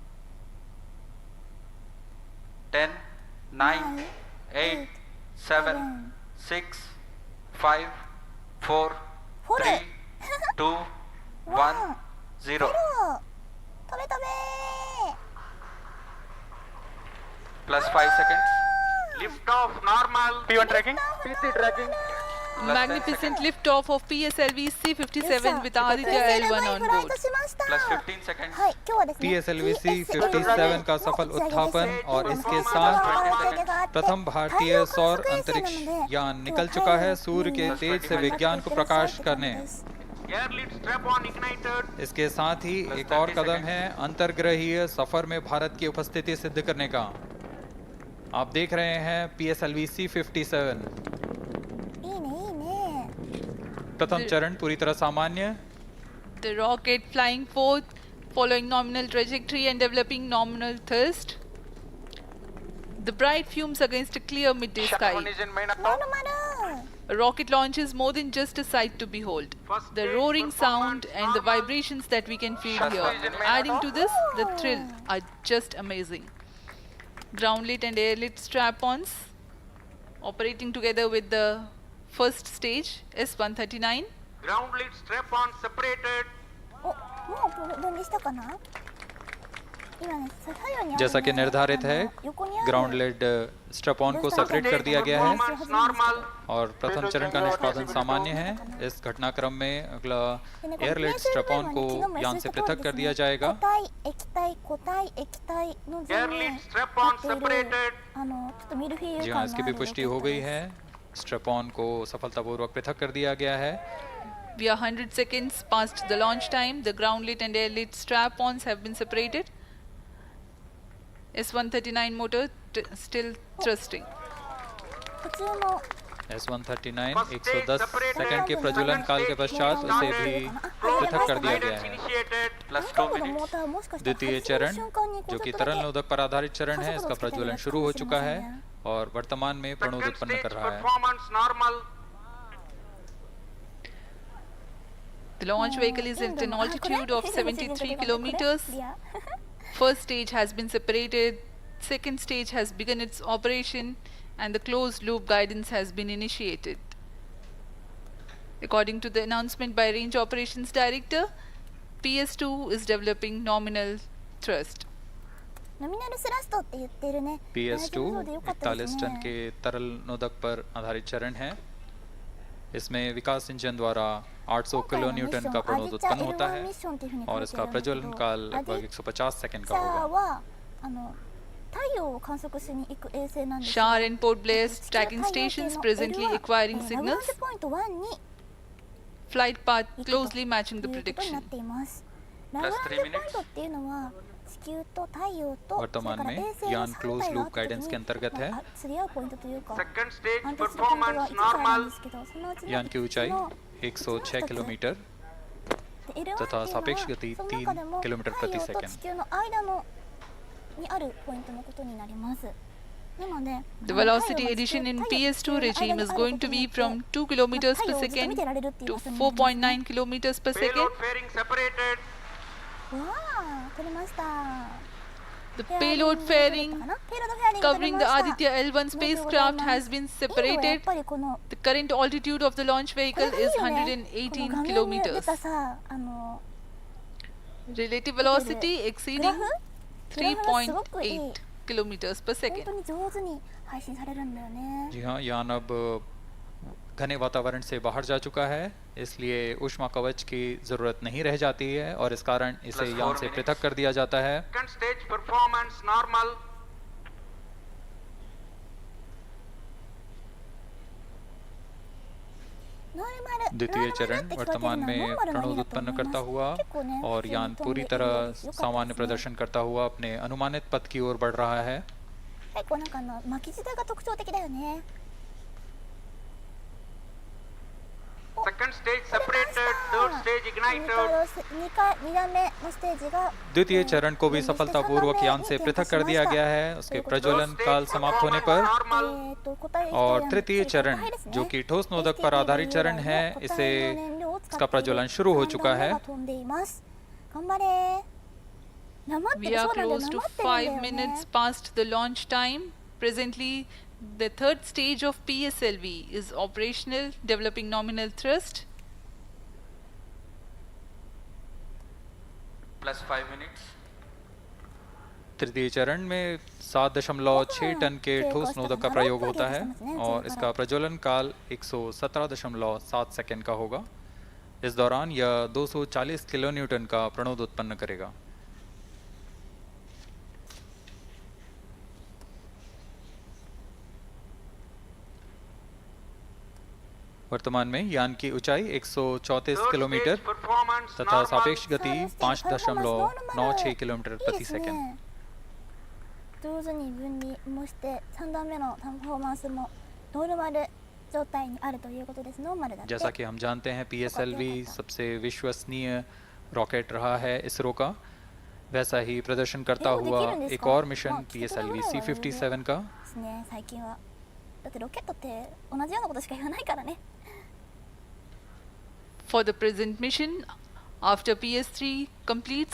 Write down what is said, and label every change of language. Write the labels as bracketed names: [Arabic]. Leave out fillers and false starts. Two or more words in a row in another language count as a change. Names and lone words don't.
[English] 10, 9, 8, 7, 6, 5, 4, 3, 2, 1, 0。 [Japanese] 飛べ飛べ [English] +5 seconds。Lift off normal。 P1 tracking。 PC tracking。Magnificent lift off of PSLV C57 with Aditya L1 on board. +15 seconds。 [Japanese] はい、今日はですね [Hindi] PSLV C57 का सफल उत्थापन और इसके साथ प्रथम भारतीय सौर अंतरिक्ष यान निकल चुका है सूर्य के तेज से विज्ञान को प्रकाश करने। इसके साथ ही एक और कदम है अंतर्ग्रहीय सफर में भारत की उपस्थिति सिद्ध करने का। आप देख रहे हैं PSLV C57। प्रथम चरण पूरी तरह सामान्य। [English] The rocket flying forth, following nominal trajectory and developing nominal thrust. The bright fumes against a clear midday sky. A rocket launch is more than just a sight to behold. The roaring sound and the vibrations that we can feel here, adding to this, the thrill are just amazing. Ground-lit and air-lit strap-ons operating together with the first stage S139. Ground-lit strap-on separated。 [Japanese] もう分離したかな？今ね、左右に [Hindi] जैसा कि निर्धारित है [English] ground lit strap-on [Hindi] को सेपरेट कर दिया गया है और प्रथम चरण का निष्पादन सामान्य है। इस घटनाक्रम में अगला [English] air lit strap-on [Hindi] को यान से पृथक कर दिया जाएगा। जी हाँ, इसकी भी पुष्टि हो गई है। स्ट्रैप-ऑन को सफलतापूर्वक पृथक कर दिया गया है। [English] We are 100 seconds past the launch time. The ground-lit and air-lit strap-ons have been separated. S139 motor still thrusting. [Hindi] S139 110 सेकंड के प्रज्वलन काल के पश्चात उसे भी पृथक कर दिया गया है। द्वितीय चरण जो कि तरल नोदक पर आधारित चरण है, इसका प्रज्वलन शुरू हो चुका है और वर्तमान में प्रणोद उत्पन्न कर रहा है। [English] The launch vehicle is at an altitude of 73 kilometers. First stage has been separated, second stage has begun its operation, and the closed loop guidance has been initiated. According to the announcement by Range Operations Director, PS2 is developing nominal thrust. nominal thrust [Japanese] って言ってるね [Hindi] PS2 41 टन के तरल नोदक पर आधारित चरण है। इसमें विकास इंजन द्वारा 800 [English] kilo newton [Hindi] का प्रणोद उत्पन्न होता है और इसका प्रज्वलन काल लगभग 150 सेकंड का होगा। [Japanese] 太陽を観測しに行く衛星なんです。 [English] Shar and Port Blair's tracking stations presently acquiring signals. Flight path closely matching the prediction. [Japanese] ラウンドポイントっていうのは地球と太陽と [Hindi] वर्तमान में यान [English] closed loop guidance [Hindi] के अंतर्गत है। [Japanese] 釣り合うポイントというか [English] Second stage [Japanese] 安定するポイントがい [English] performance [Japanese] くつかあるん [English] normal. [Japanese] ですけど、そのうちの [Hindi] यान की ऊंचाई 106 किलोमीटर तथा सापेक्ष गति 3 किलोमीटर प्रति [Japanese] 太陽と [Hindi] सेकंड। [Japanese] 地球の間のにあるポイントのことになります。なので [English] The velocity addition in PS2 regime is going to be from 2 kilometers per second to 4.9 kilometers per second. Payload fairing separated. [Japanese] わあ、取れました。 [English] The payload fairing covering the Aditya L1 spacecraft has been [Japanese] やっ [English] separated. [Japanese] ぱりこの [English] The current altitude of the launch [Japanese] これ [English] vehicle [Japanese] がいい [English] is [Japanese] よね。この画 [English] 118 [Japanese] 面に出 [English] kilometers. [Japanese] たさ、 [English] Relative velocity [Japanese] グラ [English] exceeding [Japanese] フグラフがすごくいい。 [English] 3.8 kilometers per [Japanese] 本 [English] second. [Japanese] 当に上手に配信されるんだよね。 [Hindi] जी हाँ, यान अब घने वातावरण से बाहर जा चुका है, इसलिए ऊष्मा कवच की जरूरत नहीं रह जाती है और इस कारण इसे [English] Plus [Hindi] यान [English] 4 [Hindi] से [English] minutes. [Hindi] पृथक कर दिया जाता है। [English] Second stage performance normal. [Hindi] द्वितीय चरण वर्तमान में प्रणोद उत्पन्न करता हुआ और यान पूरी तरह सामान्य प्रदर्शन करता हुआ अपने अनुमानित पथ की ओर बढ़ रहा है। [Japanese] 結構なんか巻き舌が特徴的だよね。 [English] Second stage separated. Third stage ignited. [Japanese] 2 段目のステージが [Hindi] द्वितीय चरण को भी सफलतापूर्वक यान से पृथक कर दिया गया है उसके प्रज्वलन काल समाप्त होने पर। और तृतीय चरण जो कि ठोस नोदक पर आधारित चरण है, इसे इसका प्रज्वलन शुरू हो चुका है। [Japanese] 頑張れ。なまって [English] We [Japanese] る [English] are [Japanese] そうなんだよ [English] close [Japanese] な [English] to [Japanese] まってるんだよ [English] 5 [Japanese] ね。 [English] minutes past the launch time. Presently, the third stage of PSLV is operational, developing nominal thrust. Plus 5 minutes. [Hindi] तृतीय चरण में 7.6 टन के ठोस नोदक का प्रयोग होता है और इसका प्रज्वलन काल 117.7 सेकंड का होगा। इस दौरान यह 240 [English] kilo newton [Hindi] का प्रणोद उत्पन्न करेगा। वर्तमान में यान की ऊंचाई 134 [English] Third [Hindi] किलोमीटर [English] stage performance [Hindi] तथा [English] normal. [Hindi] सापेक्ष गति 5.96 किलोमीटर [Japanese] いい [Hindi] प्रति [Japanese] ですね [Hindi] सेकंड। [Japanese] 上手に分離もして3段目のパフォーマンスもノーマル状態にあるということです。ノーマルだって。 [Hindi] जैसा कि हम जानते हैं PSLV सबसे विश्वसनीय रॉकेट रहा है इसरो का, वैसा ही प्रदर्शन करता हुआ एक और मिशन PSLV C57 का। [Japanese] ですね、最近は。だってロケットって同じようなことしか言わないからね。 [English] For the present mission, after PS3 completes